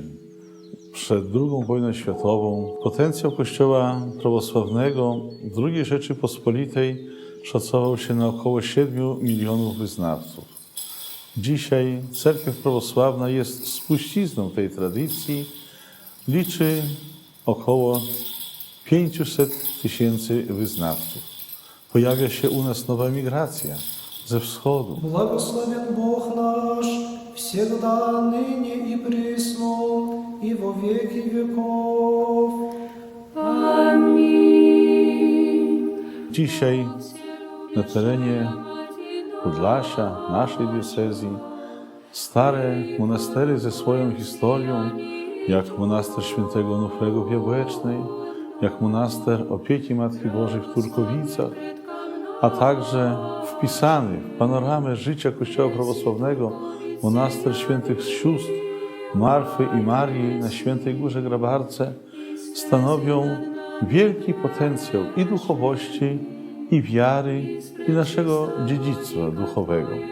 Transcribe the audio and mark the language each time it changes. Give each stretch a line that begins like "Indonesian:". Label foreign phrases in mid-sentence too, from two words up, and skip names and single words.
Polish: Przed II wojną światową potencjał Kościoła prawosławnego II Rzeczypospolitej szacował się na około 7 milionów wyznawców. Dzisiaj cerkiew prawosławna jest spuścizną tej tradycji, liczy około 500 000 wyznawców. Pojawia się u nas nowa migracja ze wschodu.
Church Slavic: Благословен Бог наш, всегда, ныне и присно, и во веки веков.
Polish: Dzisiaj na terenie Podlasia, naszej diecezji, stare monastery ze swoją historią, jak monaster świętego Onufrego w Jabłecznej, jak monaster Opieki Matki Bożej w Turkowicach, a także wpisany w panoramę życia Kościoła prawosławnego monaster świętych sióstr Marfy i Marii na Świętej Górze Grabarce stanowią wielki potencjał i duchowości, i wiary, i naszego dziedzictwa duchowego.